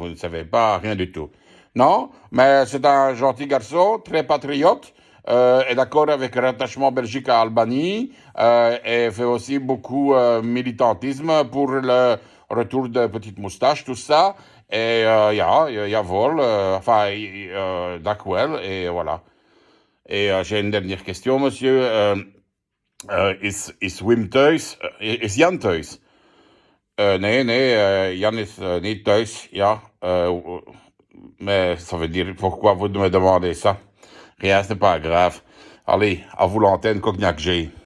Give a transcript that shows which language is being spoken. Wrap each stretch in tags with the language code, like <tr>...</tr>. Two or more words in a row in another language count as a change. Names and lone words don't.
<fr>Vous ne savez pas rien du tout. Non, mais c'est un gentil garçon, très patriote, est d'accord avec le rattachement Belgique à Albanie, et fait aussi beaucoup militantisme pour le retour de petites moustaches, tout ça. Et jawohl, enfin, dank et voilà. Et j'ai une dernière question, monsieur.</fr> <nl>Is Wim thuis? Is Jan thuis? Nee, nee, Jan is niet thuis, ja.</nl> <fr>Mais ça veut dire pourquoi vous me demandez ça? Rien, ce n'est pas grave. Allez, à vous l'antenne, Cognac G.</fr>